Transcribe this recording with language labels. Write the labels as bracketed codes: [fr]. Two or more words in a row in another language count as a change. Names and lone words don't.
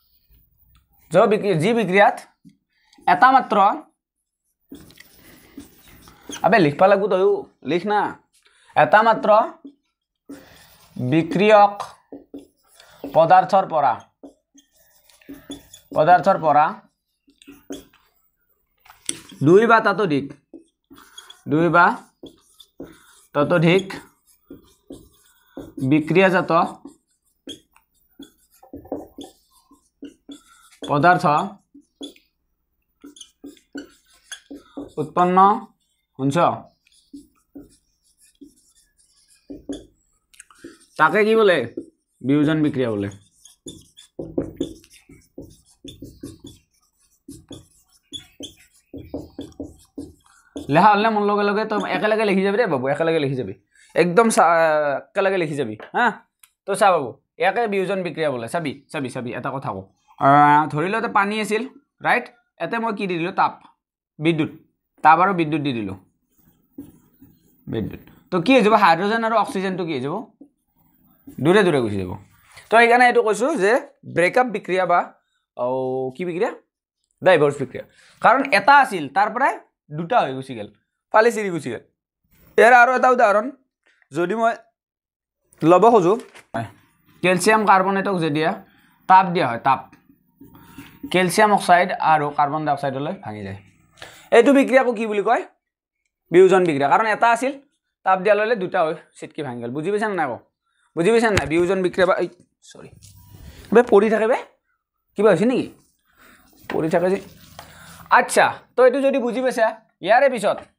[as] যি বিক্ৰিয়াত এটা মাত্ৰ আবে লিখবা লাগব তয়ো লিখ না এটা মাত্ৰ বিক্রিয়ক পদাৰ্থৰ পৰা দুই বা ততোধিক বিক্রিয়াজাত পদাৰ্থ উৎপন্ন [bn] শুনছ তাকে কি বলে বিয়োজন বিক্রিয়া বলে [as] লেখা হলে মোৰ লগে লগে তো একেলগে লিখি যাবি রে বাবু একেলগে লিখি যাবি একদম একেলগে লিখি যাবি হ্যাঁ তো চা বাবু [bn] একে বিয়োজন বিক্রিয়া বলে [as] চাবি এটা কথা কওঁ ধৰি লওঁতে পানী আছিল ৰাইট এতে মই কি দি দিলোঁ তাপ বিদ্যুৎ তাপ আৰু বিদ্যুৎ দি দিলোঁ বিদ্যুৎ তো কি হৈ যাব হাইড্ৰজেন আৰু অক্সিজেনটো কি হৈ যাব দূৰে দূৰে গুচি যাব তো এইকাৰণে এইটো কৈছোঁ যে ব্ৰেকআপ বিক্রিয়া বা কি বিক্রিয়া ডাইভৰ্স বিক্রিয়া কাৰণ এটা আছিল তাৰ পৰাই দুটা হৈ গুচি গেল ফালি চিৰি গুচি গেল ইয়াৰ আৰু এটা উদাহৰণ যদি মই ল'ব খোজো ক্যালসিয়াম কাৰ্বনেটক যেতিয়া তাপ দিয়া হয় তাপ ক্যালসিয়াম অক্সাইড আৰু কাৰ্বন ডাই অক্সাইডলৈ ভাঙি যায় এইটো বিক্রিয়াকো কি বুলি কয় বিয়োজন বিক্রিয়া কাৰণ এটা আছিল তাপ দিয়া ললে দুটা হৈ চিটকি ভাঙি গেল বুজি পাইছানে নাই বুজি পাইছানে নাই বিয়োজন বিক্রিয়া বা সৰি বে পৰি থাকে বে কিবা হৈছে নেকি পৰি থাকে যে আচ্ছা তো এইটো যদি বুজি পাইছা ইয়াৰে পিছত